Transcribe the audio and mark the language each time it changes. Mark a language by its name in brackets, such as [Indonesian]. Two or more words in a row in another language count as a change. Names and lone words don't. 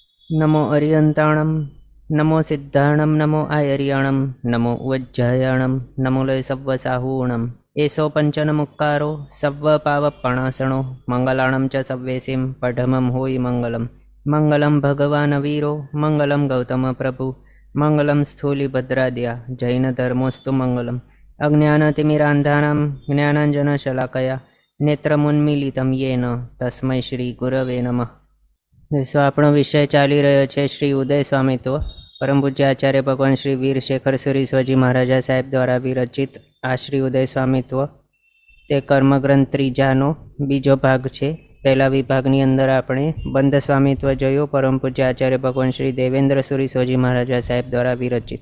[Prakrit languages] नमो अरियंताणं नमो सिद्धाणं नमो आयर्याणं नमो उज्जयाणं नमो लय सव्वसाहूणम् एषो पंचनमुक्कारो सव्वपावपणासणो मंगलाणं च सव्वेसिं पठमं होयि मंगलम् [Sanskrit] मंगलं भगवान् वीरो मंगलं गौतम प्रभु मंगलं स्थूलिभद्राद्या जैनधर्मोऽस्तु मंगलम् अज्ञानतिमिरान्धानां ज्ञानाञ्जनशलाकया नेत्रमुन्मीलितं येन तस्मै श्रीगुरवे नमः। [Gujarati] સો આપણો વિષય ચાલી રહ્યો છે શ્રી ઉદય સ્વામિત્વ પરમ પૂજ્ય આચાર્ય ભગવાન શ્રી વીર શેખર સુરી સ્વજી મહારાજા સાહેબ દ્વારા વિરચિત આ શ્રી ઉદય સ્વામિત્વ તે કર્મગ્રંથ ત્રીજાનો બીજો ભાગ છે। પહેલા વિભાગની અંદર આપણે બંધ સ્વામિત્વ જોયું, પરમ પૂજ્ય આચાર્ય ભગવાન શ્રી દેવેન્દ્ર સુરી સ્વજી મહારાજા સાહેબ દ્વારા વિરચિત।